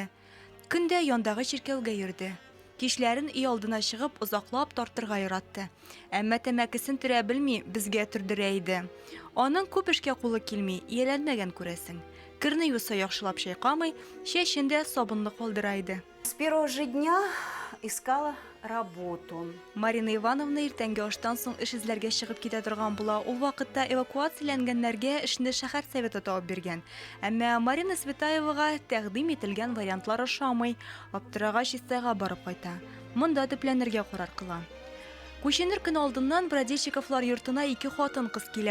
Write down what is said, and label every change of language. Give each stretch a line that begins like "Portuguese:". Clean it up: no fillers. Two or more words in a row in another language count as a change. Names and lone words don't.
Tatar: Көндә яндагы чиркәүгә йөрде. Кичләрен өй алдына чыгып озаклап тартырга яратты. Әмма тәмәкесен төрә белми безгә төрдерә иде. Аның күп эшкә кулы килми, ияләнмәгән күрәсең. Кырны юса яхшылап шайкамый, чәчендә сабынлы калдыра иде.
Russian: С первого же дня искала работу.
Tatar: Марина Ивановна иртәнге аштан соң эш эзләргә чыгып китә торган була. Ул вакытта эвакуацияләнгәннәргә эшне шәһәр советы табып биргән. Әмма Марина Светаевага тәкъдим ителгән вариантлар ошамый, аптырагач Истайга барып кайта. Монда төпләнергә карар кыла. Күченер көн алдыннан Брадищиковлар йортына 2 хатын-кыз килә.